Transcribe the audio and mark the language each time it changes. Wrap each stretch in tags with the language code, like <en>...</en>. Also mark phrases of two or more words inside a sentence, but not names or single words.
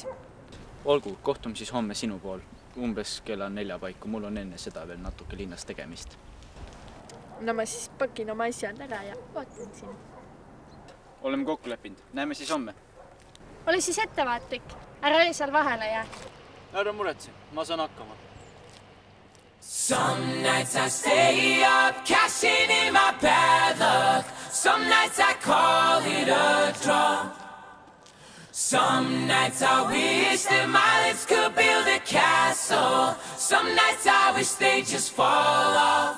<et>Olgu, kohtume siis homme sinu pool. Umbes kella 4 paiku, mul on enne seda veel natuke linnas tegemist. No ma siis pakin oma asjad ära ja ootan siin. Oleme kokku leppinud. Näeme siis homme. Ole siis ettevaatlik. Ära öösel vahele jää. Ära muretse, ma saan hakkama.</et> <en>Some nights I stay up, cashing in my bad luck. Some nights I call it a draw. Some nights I wish that my lips could build a castle. Some nights I wish they just fall off.</en>